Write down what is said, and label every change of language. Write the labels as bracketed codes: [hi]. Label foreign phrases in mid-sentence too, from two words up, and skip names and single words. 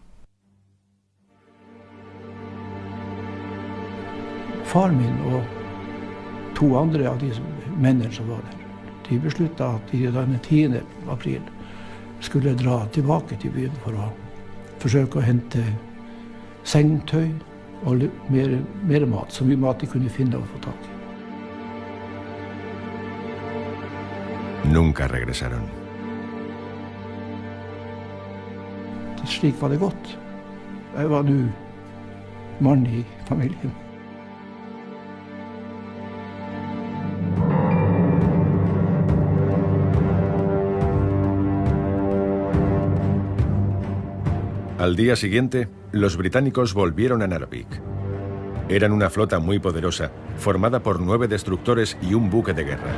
[no] Far min og 2 andre av de mennene som var der, de besluttet at de den 10. april skulle dra tilbake til byen for å forsøke å hente sengetøy og mer mat, så mye mat de kunne finne og få tak i. [es] Nunca regresaron. [no] Slik var det gått. Jeg var nå mann i familien. [es] Al día siguiente, los británicos volvieron a Narvik. Eran una flota muy poderosa, formada por 9 destructores y un buque de guerra.